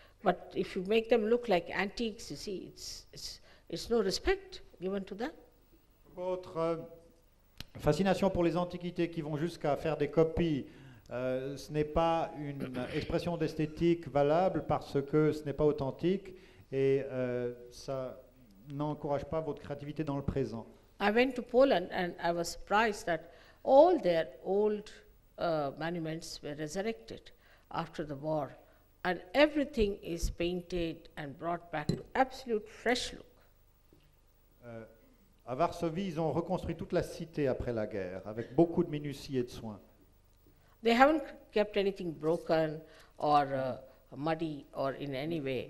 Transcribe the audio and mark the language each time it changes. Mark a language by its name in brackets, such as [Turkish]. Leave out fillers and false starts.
[English] But if you make them look like antiques, you see, it's no respect given to them. [French] Votre fascination pour les antiquités qui vont jusqu'à faire des copies, ce n'est pas une expression d'esthétique valable parce que ce n'est pas authentique et ça n'encourage pas votre créativité dans le présent. [English] I went to Poland and I was surprised that all their old monuments were resurrected after the war, and everything is painted and brought back to absolute fresh look. [French] À Varsovie, ils ont reconstruit toute la cité après la guerre, avec beaucoup de minutie et de soin. [English] They haven't kept anything broken or muddy or in any way